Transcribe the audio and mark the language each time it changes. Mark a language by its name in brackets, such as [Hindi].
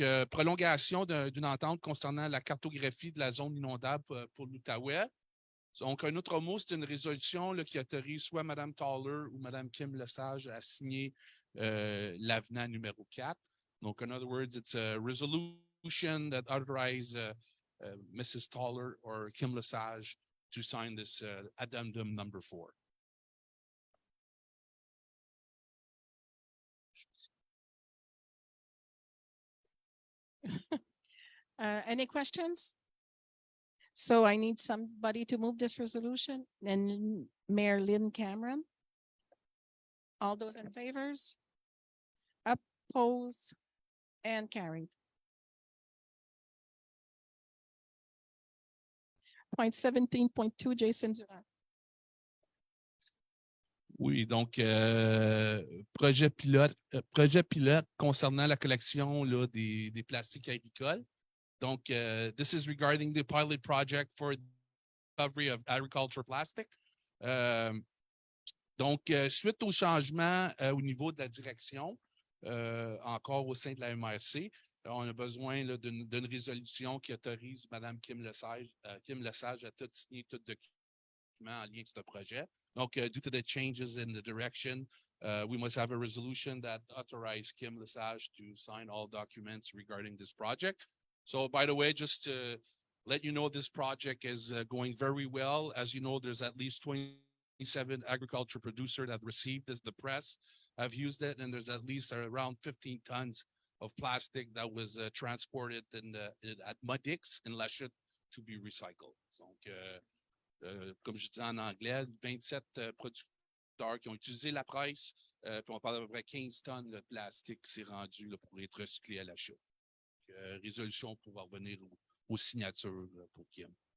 [French] Prolongation d'une entente concernant la cartographie de la zone inondable pour l'Outaouais. Donc, un autre mot, c'est une résolution là, qui autorise soit Mme Toller ou Mme Kim Lesage à signer l'avenant numéro 4. [English] Donc, in other words, it's a resolution that authorizes Mrs. Toller or Kim Lesage to sign this addendum number 4. Any questions? So I need somebody to move this resolution, and Mayor Lynn Cameron. All those in favors? Opposed and carried. Point 17.2, Jason Durand. [French] Oui, donc projet pilote concernant la collection là, des plastiques agricoles. [English] Donc, this is regarding the pilot project for recovery of agriculture plastic. [French] Donc, suite au changement au niveau de la direction, encore au sein de la MRC, on a besoin d'une résolution qui autorise Mme Kim Lesage à tout signer tout document en lien avec ce projet. [English] Donc, due to the changes in the direction, we must have a resolution that authorizes Kim Lesage to sign all documents regarding this project. So, by the way, just to let you know, this project is going very well. As you know, there's at least 27 agriculture producers that received this. The press have used it, and there's at least around 15 tons of plastic that was transported at Modix in La Chute to be recycled. [French] Donc, comme je dis en anglais, 27 producteurs qui ont utilisé la presse, puis on parle d'à peu près 15 tonnes de plastique qui s'est rendu là, pour être recyclé à la Chute. Résolution pour revenir aux signatures pour Kim.